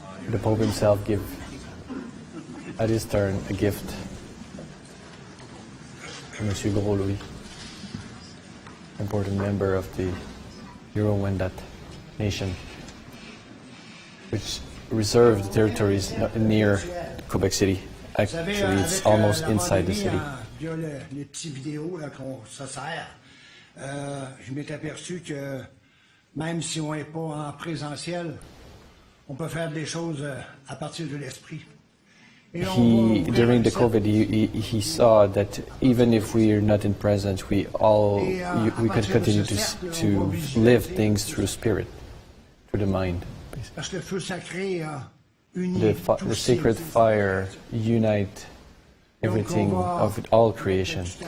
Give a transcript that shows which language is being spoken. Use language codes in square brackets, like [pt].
[en] The Pope himself gave, at his turn, a gift to Monsieur Gros Louis, important member of the Euro-Wendat nation, which reserved territories near Quebec City. Actually, it's almost inside the city. [fr] Les petits vidéos là, qu'on se sert, je m'étais aperçu que même si on n'est pas en présentiel, on peut faire des choses à partir de l'esprit. [en] During the COVID, he saw that even if we are not in presence, we can continue to live things through spirit, through the mind. Parce que le feu sacré The sacred fire unite everything of all creation.